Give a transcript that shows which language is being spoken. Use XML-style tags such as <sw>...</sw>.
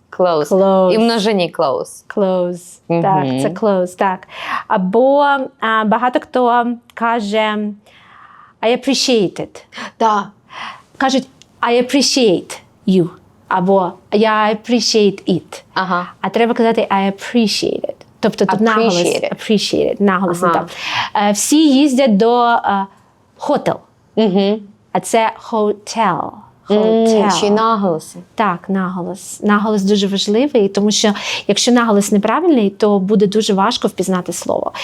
<en>Clothes.</en> <uk>І множині</uk> <en>clothes. Clothes.</en> <uk>Так, це clothes, так. Або багато хто каже</uk> <en>I appreciate it.</en> <uk>Так. Кажуть</uk> <en>I appreciate you.</en> <uk>Або</uk> <en>I appreciate it.</en> <uk>Ага. А треба казати</uk> <en>I appreciate it.</en> <uk>Тобто тут наголос не там. Всі їздять до hotel. А це hotel.</uk> <en>Hotel.</en> <uk>Чи наголоси. Так, наголос. Наголос дуже важливий, тому що якщо наголос неправильний, то буде дуже важко впізнати слово.</uk>